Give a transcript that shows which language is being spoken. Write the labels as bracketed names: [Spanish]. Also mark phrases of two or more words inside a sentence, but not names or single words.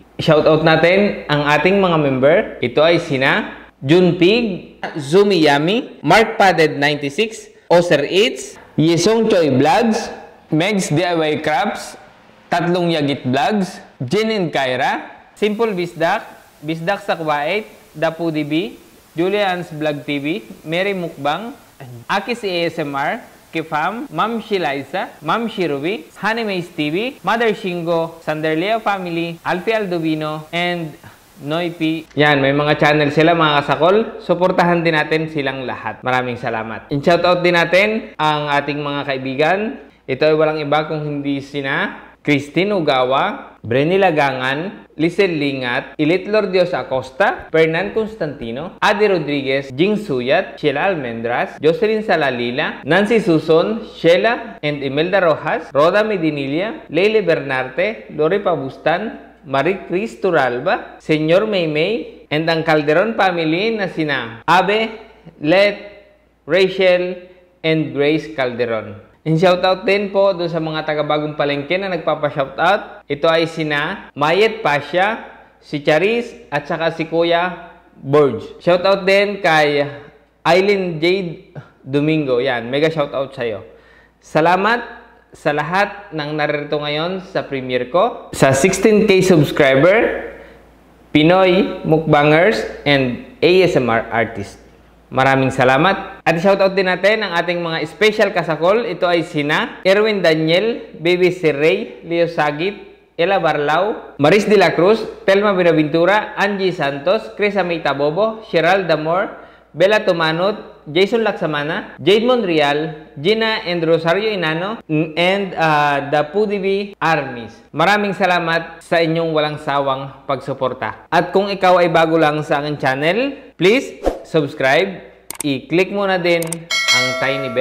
[Filipino] Shoutout natin ang ating mga member. Ito ay sina Jun Pig, Zumi Yami, Mark Padded 96, Oser Eats, Yesong Choi Vlogs, Megs DIY Crafts, Tatlong Yagit Vlogs, Jin and Kyra, Simple Bisdak, Bisdak Sakwait, Dapu DB, Julian's Vlog TV, Mary Mukbang, Akis ASMR, Kifam, Ma'am Shilaisa, Ma'am Shirubi, Honey Maze TV, Mother Shingo, Sanderlea Family, Alfie Aldovino, and Noipi. Yan, may mga channel sila mga Kasakol. Suportahan din natin silang lahat. Maraming salamat. In-shoutout din natin ang ating mga kaibigan. Ito ay walang iba kung hindi sina Christine Ugawa, Brenny Lagangan, Lisel Lingat, Ilitlor Dios Acosta, Fernan Constantino, Adi Rodriguez, Jing Suyat, Sheila Almendras, Jocelyn Salalila, Nancy Suson, Sheila and Imelda Rojas, Roda Medinilla, Leile Bernarte, Lori Pabustan, Marie Cris Turalba, Senyor Maymay, and ang Calderon family na sina Abe, Let, Rachel, and Grace Calderon. And shoutout din po doon sa mga taga-bagong palengke na nagpapa-shoutout. Ito ay sina Mayet Pasha, si Charis, at saka si Kuya Burge. Shoutout din kay Aileen Jade Domingo. Yan, mega shoutout sa'yo. Salamat sa lahat ng naririto ngayon sa premiere ko. Sa 16K subscriber, Pinoy Mukbangers, and ASMR artist. Maraming salamat. At shoutout din natin ang ating mga special Kasakol. Ito ay sina Erwin Daniel, Baby Sirrey, Leo Sagit, Ella Barlao, Maris de la Cruz, Telma Binaventura, Angie Santos, Chris Amita Bobo, Sheral Damor, Bella Tumanot, Jason Laksamana, Jade Monreal, Gina and Rosario Inano, and the PUDB Armies. Maraming salamat sa inyong walang sawang pagsuporta. At kung ikaw ay bago lang sa aking channel, [English] please subscribe. [Filipino] I-click mo na din ang [English] tiny bell